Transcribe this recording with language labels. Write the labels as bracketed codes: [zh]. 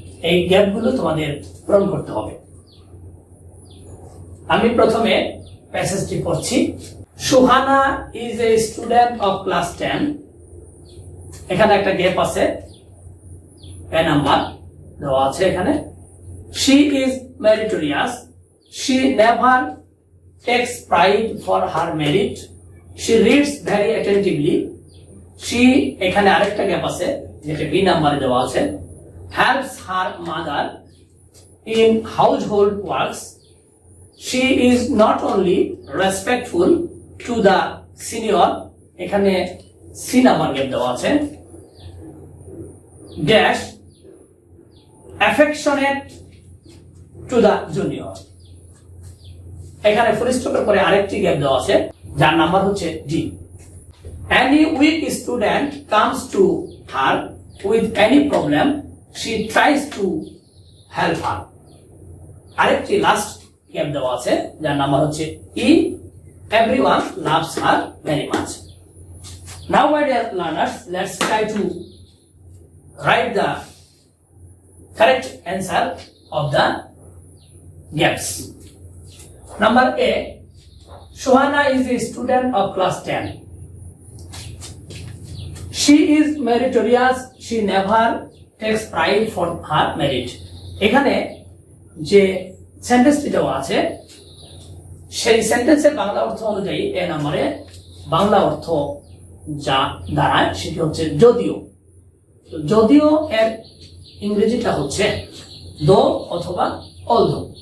[bn] এই গ্যাপগুলো তোমাদের পূরণ করতে হবে। আমি প্রথমে প্যাসেজটি পড়ছি। [en] Suhana is a student of class 10। [bn] এখানে একটা গ্যাপ আছে, এ নাম্বার দেওয়া আছে এখানে। [en] She is meritorious. She never takes pride for her merit. She reads very attentively. [bn] She, এখানে আরেকটা গ্যাপ আছে যেটা বি নাম্বারে দেওয়া আছে, [en] helps her mother in household works. She is not only respectful to the senior, [bn] এখানে C number gap দেওয়া আছে, [en] dash affectionate to the junior। [bn] এখানে ফুল স্টপের পরে আরেকটি গ্যাপ দেওয়া আছে যার নাম্বার হচ্ছে D. [en] Any weak student comes to her with any problem, she tries to help her। [bn] আরেকটি লাস্ট গ্যাপ দেওয়া আছে যার নাম্বার হচ্ছে ই। [en] Everyone loves her very much. Now my dear learners, let's try to write the correct answer of the gaps. Number A, Shohana is a student of class 10. She is meritorious. She never takes pride for her merit. [bn] এখানে যে সেন্টেন্সটি দেওয়া আছে সেই সেন্টেন্সের বাংলা অর্থ অনুযায়ী এ নম্বরে বাংলা অর্থ যা দাঁড়ায় সেটি হচ্ছে যদিও। যদিও এর ইংরেজিটা হচ্ছে দো অথবা অলদো।